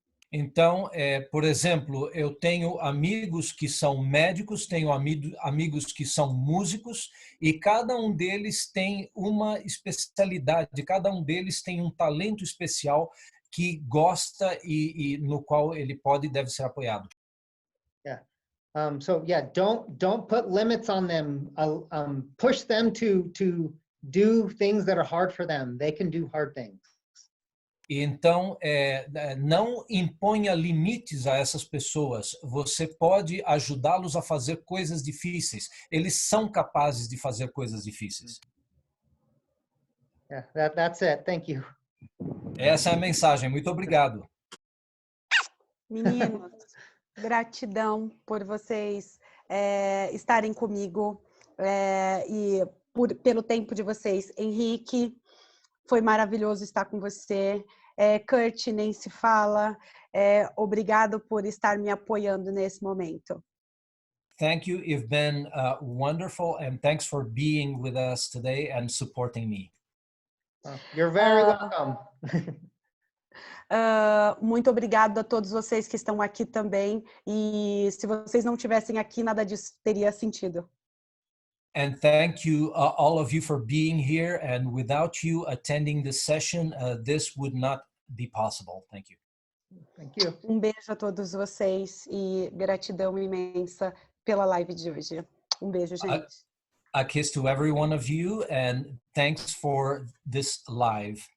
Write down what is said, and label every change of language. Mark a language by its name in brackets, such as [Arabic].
[Portuguese] Então, por exemplo, eu tenho amigos que são médicos, tenho amigos que são músicos, e cada um deles tem uma especialidade, cada um deles tem um talento especial que gosta e no qual ele pode e deve ser apoiado. [English] Yeah. So yeah, don't put limits on them. Push them to do things that are hard for them. They can do hard things. [Portuguese] Então, não imponha limites a essas pessoas. Você pode ajudá-los a fazer coisas difíceis. Eles são capazes de fazer coisas difíceis. [English] Yeah, that's it. Thank you. [Portuguese] Essa é a mensagem. Muito obrigado. Meninos, gratidão por vocês estarem comigo e pelo tempo de vocês. Henrique, foi maravilhoso estar com você. Kurt, nem se fala. Obrigado por estar me apoiando nesse momento. [English] Thank you. You've been wonderful, and thanks for being with us today and supporting me. You're very welcome. [Portuguese] Muito obrigado a todos vocês que estão aqui também. E se vocês não estivessem aqui, nada disso teria sentido. [English] And thank you, all of you, for being here. And without you attending this session, this would not be possible. Thank you. Thank you. [Portuguese] Um beijo a todos vocês e gratidão imensa pela live de hoje. Um beijo, gente. [English] A kiss to every one of you, and thanks for this live.